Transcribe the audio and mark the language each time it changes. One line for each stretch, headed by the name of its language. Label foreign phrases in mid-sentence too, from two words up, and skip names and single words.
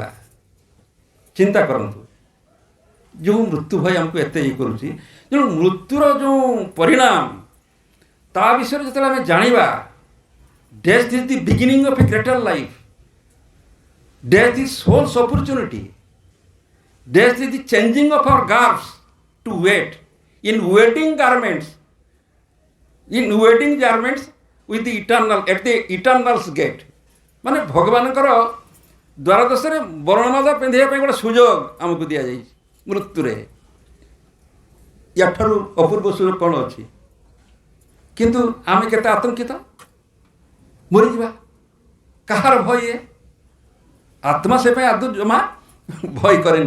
Odia: ଚିନ୍ତା କରନ୍ତୁ, ଯେଉଁ ମୃତ୍ୟୁ ଭୟ ଆମକୁ ଏତେ ଇଏ କରୁଛି, ତେଣୁ ମୃତ୍ୟୁର ଯେଉଁ ପରିଣାମ, ତା ବିଷୟରେ ଯେତେବେଳେ ଆମେ ଜାଣିବା,
English: death is the beginning of a greater life, death is souls opportunity, death is the changing of our garbs to wait in wedding garments with the eternal at the eternal's gate।
Odia: ମାନେ ଭଗବାନଙ୍କର ଦ୍ୱାରଦେଶରେ ବର୍ଣ୍ଣମାଳା ପିନ୍ଧିବା ପାଇଁ ଗୋଟେ ସୁଯୋଗ ଆମକୁ ଦିଆଯାଇଛି ମୃତ୍ୟୁରେ। ୟାଠାରୁ ଅପୂର୍ବ ସୁଯୋଗ କ'ଣ ଅଛି? କିନ୍ତୁ ଆମେ କେତେ ଆତଙ୍କିତ, ମରିଯିବା। କାହାର ଭୟ? ଆତ୍ମା ସେ ପାଇଁ ଆଦୌ ଜମା ଭୟ କରେନି।